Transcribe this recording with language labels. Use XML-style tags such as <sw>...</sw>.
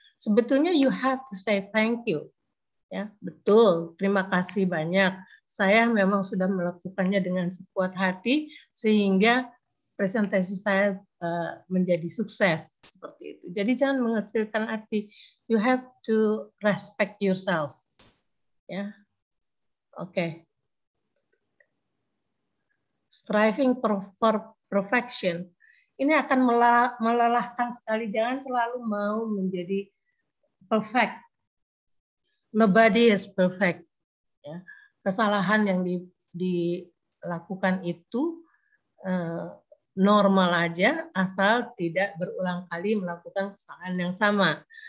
<id>Sebetulnya</id> <en>you have to say thank you.</en> <id>Ya, betul. Terima kasih banyak. Saya memang sudah melakukannya dengan sekuat hati sehingga presentasi saya menjadi sukses seperti itu. Jadi jangan mengecilkan arti.</id> <en>You have to respect yourself. Ya, oke. Striving for perfection.</en> <id>Ini akan melelahkan sekali. Jangan selalu mau menjadi perfect.</id> <en>Nobody is perfect.</en> <id>Ya. Kesalahan yang dilakukan itu normal aja, asal tidak berulang kali melakukan kesalahan yang sama.</id>